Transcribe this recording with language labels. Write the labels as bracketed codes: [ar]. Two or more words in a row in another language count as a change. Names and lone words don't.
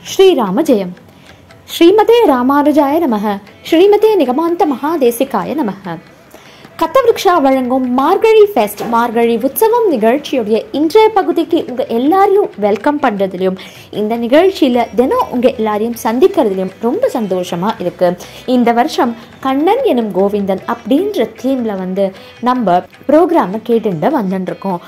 [ta] ஸ்ரீராம ஜெயம். [sa] श्रीमते रामानुजाय नमः। श्रीमते निगमान्त महादेशिकाय नमः. [ta] கத்தவிருக்ஷா வழங்கும் மார்கழி ஃபெஸ்ட் மார்கழி உற்சவம் நிகழ்ச்சியுடைய இன்றைய பகுதிக்கு உங்கள் எல்லாரையும் வெல்கம் பண்ணுறதுலையும் இந்த நிகழ்ச்சியில் தினம் உங்கள் எல்லாரையும் சந்திக்கிறதுலையும் ரொம்ப சந்தோஷமாக இருக்குது. இந்த வருஷம் கண்ணன் எனும் கோவிந்தன் அப்படின்ற தீமில் நம்ம ப்ரோக்ராமை கேட்டுட்டு வந்துட்டுருக்கோம்.